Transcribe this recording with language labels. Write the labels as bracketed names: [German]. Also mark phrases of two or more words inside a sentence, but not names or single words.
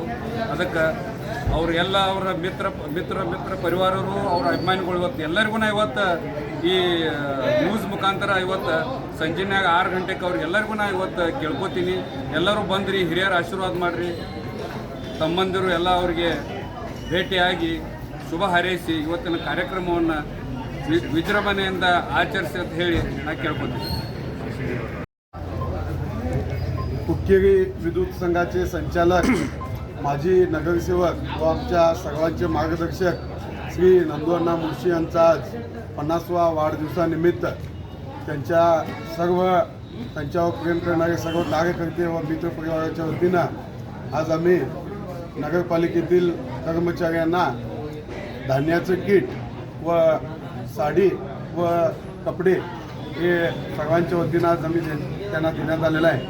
[Kannada] ಅದಕ್ಕೆ ಅವರು ಎಲ್ಲ ಅವರ ಮಿತ್ರ ಪರಿವಾರರು, ಅವರ ಅಭಿಮಾನಿಗಳು ಇವತ್ತು ಎಲ್ಲರಿಗೂ ನಾ ಇವತ್ತು ಈ ನ್ಯೂಸ್ ಮುಖಾಂತರ ಇವತ್ತು ಸಂಜೆನಾಗ 6 ಗಂಟೆಗೆ ಅವ್ರಿಗೆಲ್ಲರಿಗೂ ನಾ ಇವತ್ತು ಕೇಳ್ಕೊತೀನಿ. ಎಲ್ಲರೂ ಬಂದ್ರಿ, ಹಿರಿಯರ ಆಶೀರ್ವಾದ ಮಾಡಿರಿ, ತಮ್ಮಂದಿರು ಎಲ್ಲ ಅವರಿಗೆ ಭೇಟಿಯಾಗಿ ಶುಭ ಹಾರೈಸಿ ಇವತ್ತಿನ ಕಾರ್ಯಕ್ರಮವನ್ನು ವಿಜೃಂಭಣೆಯಿಂದ आचरिಸಿ ಅಂತ ಹೇಳಿ ನಾನು ಕೇಳ್ಕೊತೀನಿ. [Marathi] हुक्केरी विद्युत संघाचे संचालक, माजी नगरसेवक व आमच्या सर्वांचे मार्गदर्शक श्री नंदूअण्णा मुळशी यांचा आज 50वा वाढदिवसानिमित्त त्यांच्यावर प्रेम करणारे सर्व कार्यकर्ते व मित्र परिवाराच्या वतीनं आज आम्ही नगरपालिकेतील कर्मचाऱ्यांना धान्याचं किट व साडी व कपडे हे सर्वांच्या वतीनं आज आम्ही त्यांना देण्यात आलेलं आहे.